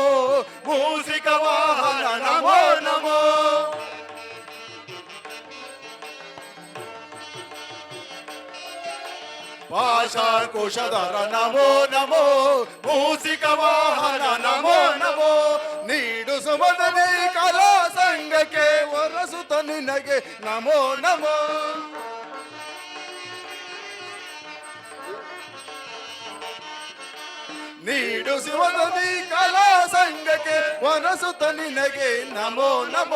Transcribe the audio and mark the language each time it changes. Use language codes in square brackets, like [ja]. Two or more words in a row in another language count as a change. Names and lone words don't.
[te] మూసిక వాహన నమో నమో. పాశంకుశధర నమో నమో, మూసిక వాహన నమో నమో. [kn] ನೀಡು ಸುಮದನಿ ಕಲಾ ಸಂಘಕ್ಕೆ ವರಸುತ ನಿನಗೆ ನಮೋ ನಮೋ. ನೀಡು ಶಿವದನಿ ಕಲಾ ಸಂಘಕ್ಕೆ ವರಸುತ ನಿನಗೆ ನಮೋ ನಮೋ.